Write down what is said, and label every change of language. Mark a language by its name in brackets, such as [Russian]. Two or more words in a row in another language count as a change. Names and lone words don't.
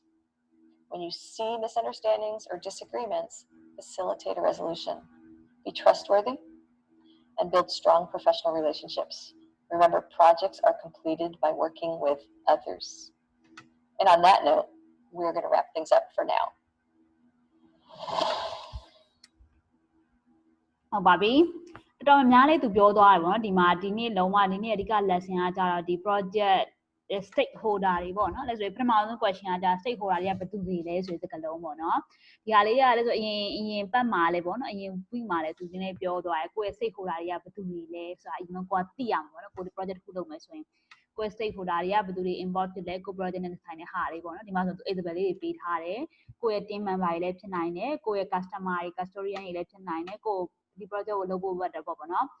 [English] When you see misunderstandings or disagreements, facilitate a resolution. Be trustworthy and build strong professional relationships. Remember, projects are completed by working with others. And on that note, we're going to wrap things up for now. [Burmese] ဟုတ်ပါပြီတော်တော်များလေးသူပြောသွားတယ်ဗောနော်ဒီမှာဒီနေ့လုံးဝဒီနေ့အဓိက lesson ကကြတော့ဒီ [English] project stakeholder [Burmese] တွေပေါ့နော်လဲဆိုရင်ပထမ ဆုံး question ကကြ stakeholder တွေကဘယ်သူတွေလဲဆိုတဲ့စကားလုံးပေါ့နော်ဒီဟာလေးကလဲဆိုအရင်ပတ်မှာလဲပေါ့နော်အရင် week မှာလဲသူဒီနေ့ပြောသွားတယ်ကိုယ့်ရဲ့ stakeholder တွေကဘယ်သူတွေလဲဆိုတာအရင်ကသိရမှာပေါ့နော်ကိုဒီ project တစ်ခုလုပ်မယ်ဆိုရင်ကိုယ့် stakeholder တွေကဘယ်သူတွေ involved ဖြစ်လဲကို project နဲ့ဆိုင်တဲ့ဟာတွေပေါ့နော်ဒီမှာဆိုသူ example လေးတွေပေးထားတယ်ကိုယ့်ရဲ့ [English] team member [Burmese] တွေလည်းဖြစ်နိုင်တယ်ကိုယ့်ရဲ့ customer တွေ custodian တွေလည်းဖြစ်နိုင်တယ်ကိုဒီ project ကိုလုပ်ဖို့ဘတ်တယ်ပေါ့နော်